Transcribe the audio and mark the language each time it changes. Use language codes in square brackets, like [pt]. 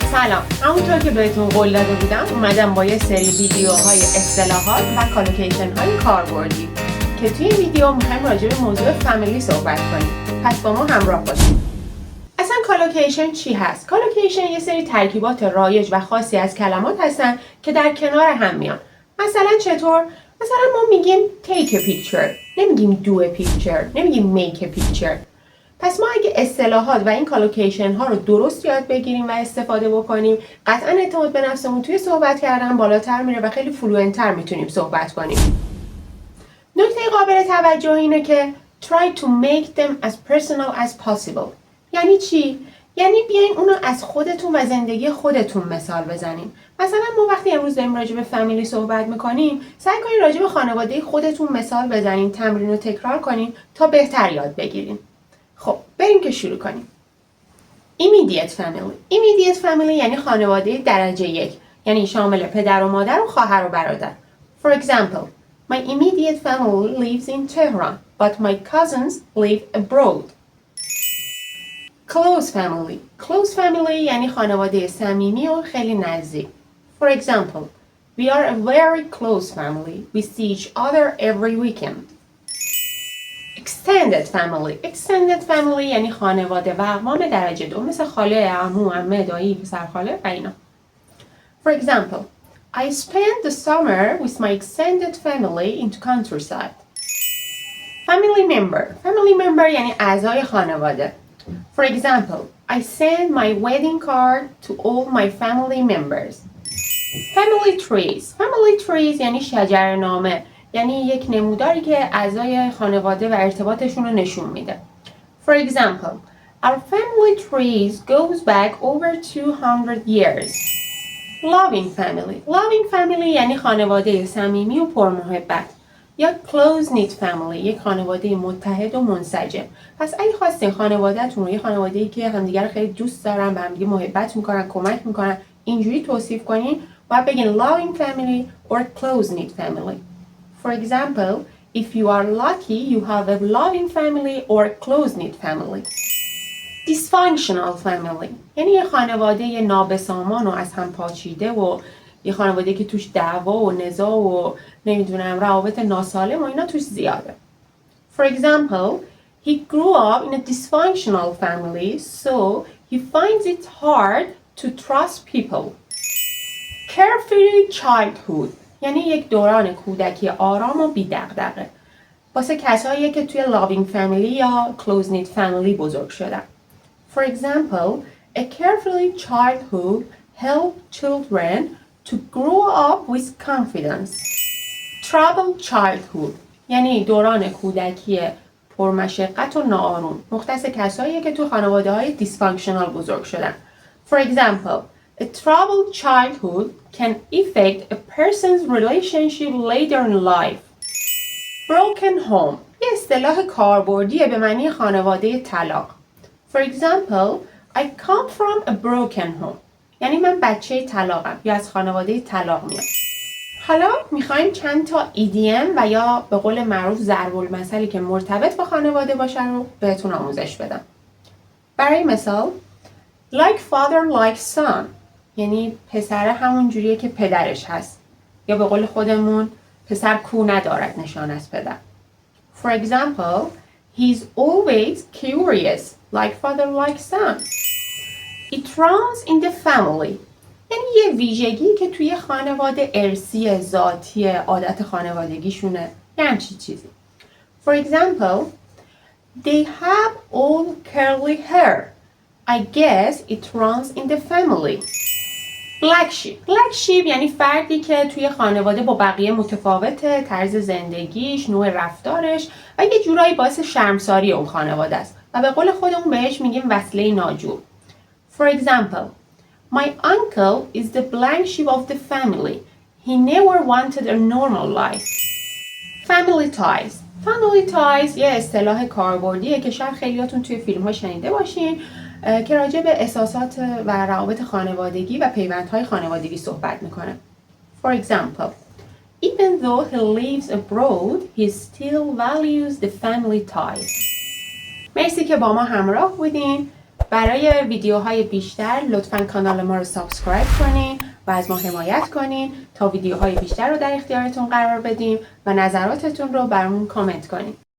[fa] سلام، همونطور که بهتون قول داده بودم اومدم با یه سری ویدیوهای اصطلاحات و کالوکیشن های کاربردی که توی این ویدیو میخوایم راجع به موضوع فامیلی صحبت کنیم. پس با ما همراه باشید. اصلا کالوکیشن چی هست؟ کالوکیشن یه سری ترکیبات رایج و خاصی از کلمات هستن که در کنار هم میان. مثلا چطور؟ مثلا ما میگیم [en] take a picture، [fa] نمیگیم [en] do a picture، نمیگیم make a picture. [fa] پس ما اگه اصطلاحات و این کالوکیشن ها رو درست یاد بگیریم و استفاده بکنیم، قطعا اعتماد به نفسمون توی صحبت کردن بالاتر میره و خیلی فلوئنت‌تر میتونیم صحبت کنیم. نکته قابل توجه اینه که [en] try to make them as personal as possible. [fa] یعنی چی؟ یعنی بیاین اونو از خودتون و زندگی خودتون مثال بزنیم. مثلا ما وقتی امروز داریم راجع به فامیلی صحبت میکنیم، سعی کنین راجع به خانواده خودتون مثال بزنین، تمرین رو تکرار کنین تا بهتر یاد بگیرین. خب بریم که شروع کنیم. Immediate family. Immediate family یعنی خانواده درجه یک، یعنی شامل پدر و مادر و خواهر و برادر. [en] For example, my immediate family lives in Tehran, but my cousins live abroad. Close family. [fa] Close family یعنی خانواده صمیمی و خیلی نزدیک. [en] For example, we are a very close family. We see each other every weekend. Extended family. [fa] Extended family یعنی خانواده و اقوام درجه دو، مثل خاله، عمو، عمه، دایی، پسرخاله و اینا. [en] For example, I spent the summer with my extended family in the countryside. Family member. [fa] Family member یعنی اعضای خانواده. [en] For example, I sent my wedding card to all my family members. Family trees. [fa] Family trees یعنی شجرنامه، یعنی یک نموداری که اعضای خانواده و ارتباطشون رو نشون میده. [en] For example, our family trees goes back over 200 years. Loving family. [fa] Loving family یعنی خانواده صمیمی و پرمحبت. یا close-knit family، یک خانواده متحد و منسجم. پس اگه خواستین خانواده‌تون رو، یه خانواده‌ای که همدیگر رو خیلی دوست دارن، به همدیگه محبت میکنن، کمک میکنن، اینجوری توصیف کنین، باید بگین loving family or close-knit family. [en] For example, if you are lucky, you have a loving family or close-knit family. [fa] Dysfunctional family یعنی یه خانواده نابسامان و از هم پاچیده و یه خانواده که توش دعوا و نزاع و نمیدونم روابط ناسالم و اینا توش زیاده. [en] For example, he grew up in a dysfunctional family, so he finds it hard to trust people. [fa] Carefree childhood یعنی یک دوران کودکی آرام و بی‌دغدغه. واسه کسایی که توی loving family یا close-knit family بزرگ شدن. [en] For example, a carefree childhood helps children to grow up with confidence. [fa] Troubled childhood یعنی دوران کودکی پرمشقت و ناآروم، مختص کسایی که تو خانواده‌های dysfunctional بزرگ شدن. [en] For example, a troubled childhood can affect a person's relationship later in life. [fa] Broken home یه اصطلاح کاربردیه به معنی خانواده طلاق. [en] For example, I come from a broken home. [fa] یعنی من بچه طلاقم یا از خانواده طلاق میام. حالا میخوایم چند تا EDM و یا به قول معروف ضرب المثلی که مرتبط با خانواده باشن رو بهتون آموزش بدم. برای مثال like father like son یعنی پسر همون جوریه که پدرش هست، یا به قول خودمون پسر کو ندارد نشان از پدر. [en] For example, he's always curious like father like son. [fa] It runs in the family یعنی یه ویژگی که توی خانواده ارثی، ذاتی، عادت خانوادگیشونه، یه همچین چیزی. [en] For example, they have all curly hair. I guess it runs in the family. Black sheep. [fa] Black sheep یعنی فردی که توی خانواده با بقیه متفاوته، طرز زندگیش، نوع رفتارش و یه جورایی باعث شرمساری اون خانواده است و به قول خودمون بهش میگیم وصله ناجور. [en] For example, my uncle is the black sheep of the family. He never wanted a normal life. Family ties. [fa] Family ties یه اصطلاح کاربردیه که شاید خیلیاتون توی فیلم‌ها شنیده باشین که راجع به احساسات و روابط خانوادگی و پیوندهای خانوادگی صحبت میکنه. [en] For example, even though he lives abroad, he still values the family ties. [fa] مرسی که با ما همراه بودین. برای ویدیوهای بیشتر لطفاً کانال ما رو سابسکرایب کنین و از ما حمایت کنین تا ویدیوهای بیشتر رو در اختیارتون قرار بدیم و نظراتتون رو برامون کامنت کنین.